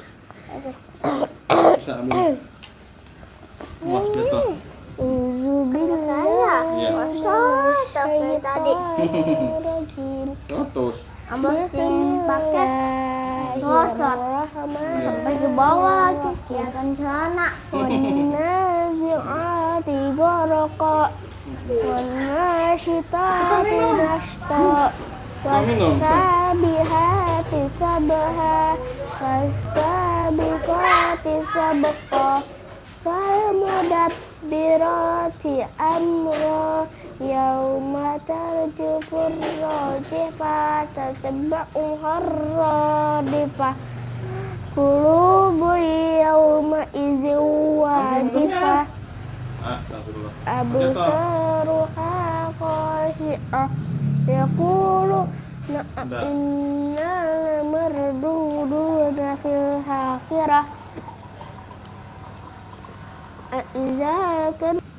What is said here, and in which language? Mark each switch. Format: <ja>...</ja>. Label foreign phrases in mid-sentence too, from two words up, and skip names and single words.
<id>Bisa ambil. Wah, jatuh. saya. Iya. Tapi tadi. Terus. Ambil paket. Ngosot. Sampai ke bawah tuh. Ya kan celana.</id> <ar>والنازعات غرقا. والناشطات نشطا. والسابحات سبحا. فالسابقات سبقا. فالمدبرات أمرا يوم ترجف الراجفة تتبعها الرادفة قلوب يومئذ واجفة أبصارها خاشعة يقولون أإنا لمردودون في الحافرة إذا كنا</ar>